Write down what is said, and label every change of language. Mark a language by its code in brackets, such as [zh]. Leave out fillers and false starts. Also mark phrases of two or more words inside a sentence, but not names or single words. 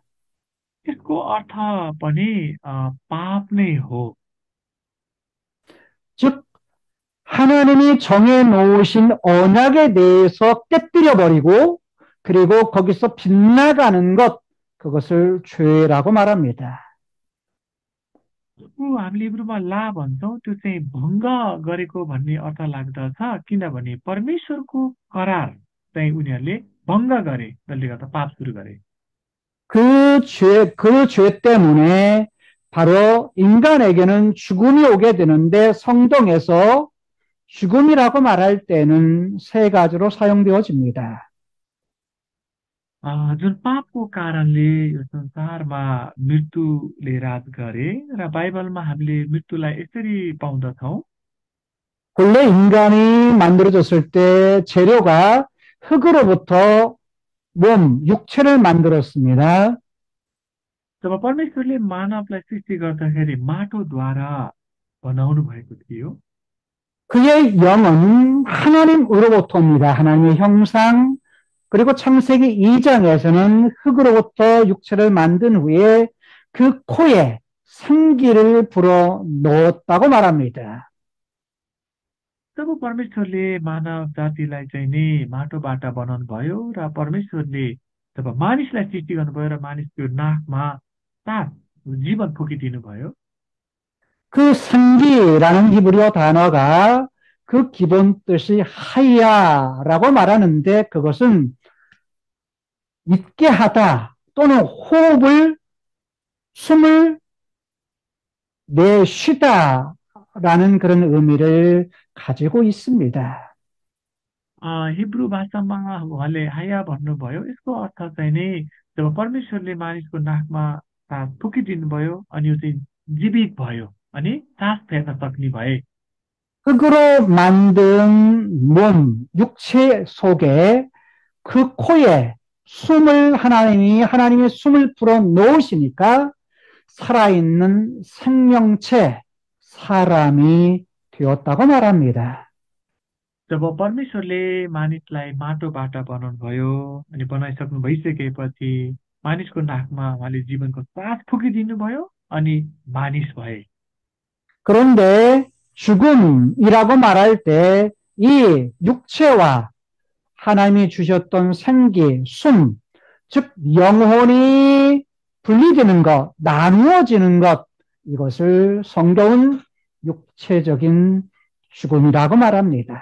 [ne] यसको अर्थ पनि पाप नै हो। [ko] 즉 하나님이 정해 놓으신 언약에 대해서 깨뜨려 버리고 그리고 거기서 빗나가는 것 그것을 죄라고 말합니다. [ne] हामीले हिब्रूमा ला भन्छौँ त्यो चाहिँ भङ्ग गरेको भन्ने अर्थ लाग्दछ किनभने परमेश्वरको करार चाहिँ उनीहरूले भङ्ग गरे जसले गर्दा पाप सुरु गरे। [ko] 그 죄 때문에 바로 인간에게는 죽음이 오게 되는데 성경에서 죽음이라고 말할 때는 세 가지로 사용되어집니다. [ne] जुन पापको कारणले यो संसारमा मृत्युले राज गरे र बाइबलमा हामीले मृत्युलाई यसरी पाउँदछौँ। [ko] 본래 인간이 만들어졌을 때 재료가 흙으로부터 육체를 만들었습니다. [ne] जब परमेश्वरले मानवलाई सृष्टि गर्दाखेरि माटोद्वारा बनाउनु भएको थियो। [ko] 그의 영은 하나님으로부터입니다. 하나님의 형상. 그리고 창세기 2장에서는 흙으로부터 육체를 만든 후에 그 코에 생기를 불어 넣었다고 말합니다. [ne] जब परमेश्वरले मानव जातिलाई चाहिँ नि माटोबाट बनाउनु भयो र परमेश्वरले जब मानिसलाई सृष्टि गर्नुभयो र मानिसको नाकमा सास जीवन फुकिदिनु भयो। [ko] 그 생기라는 히브리어 단어가 그 기본 뜻이 하야라고 말하는데 그것은 있게 하다 또는 숨을 내쉬다라는 그런 의미를 가지고 있습니다. [ne] हिब्रू भाषामा उहाँले हाया भन्नुभयो यसको अर्थ चाहिँ नि जब परमेश्वरले मानिसको नाकमा सास फुकिदिनु भयो अनि यो चाहिँ जीवित भयो अनि सास फेर्न सक्ने भए। [ko] 흙으로 만든 육체 속에 그 코에 하나님의 숨을 불어 넣으시니까 살아있는 생명체, 사람이 되었다고 말합니다. [ne] जब परमेश्वरले मानिसलाई माटोबाट बनाउनु भयो अनि बनाइसक्नु भइसकेपछि मानिसको नाकमा उहाँले जीवनको सास फुकिदिनु भयो अनि मानिस भए। [ko] 그런데 죽음이라고 말할 때 이 육체와 하나님이 주셨던 생기, 즉 영혼이 분리되는 것, 나누어지는 것, 이것을 성경은 육체적인 죽음이라고 말합니다.